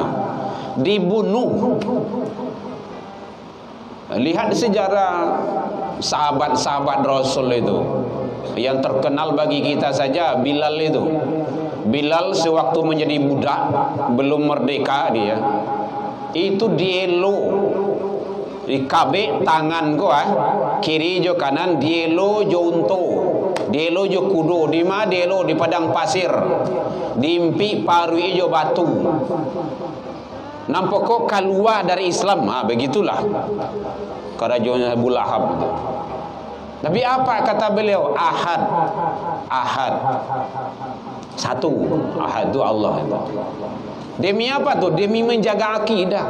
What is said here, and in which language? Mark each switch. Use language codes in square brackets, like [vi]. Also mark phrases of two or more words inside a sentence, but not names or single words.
[id] Dibunuh. Lihat sejarah sahabat-sahabat Rasul itu. Yang terkenal bagi kita saja Bilal itu. Bilal sewaktu menjadi budak, belum merdeka dia. [min] itu dielo di kabeh tangan ko kiri jo kanan dielo jo unto dielo jo kudo di ma dielo di padang pasir dimpi paru jo batu nampak kok keluar dari Islam. [id] Begitulah kerajaannya Abu Lahab. Tapi apa kata beliau? Ahad. Ahad. Satu. Ahad itu Allah itu. Demi apa tuh? Demi menjaga akidah.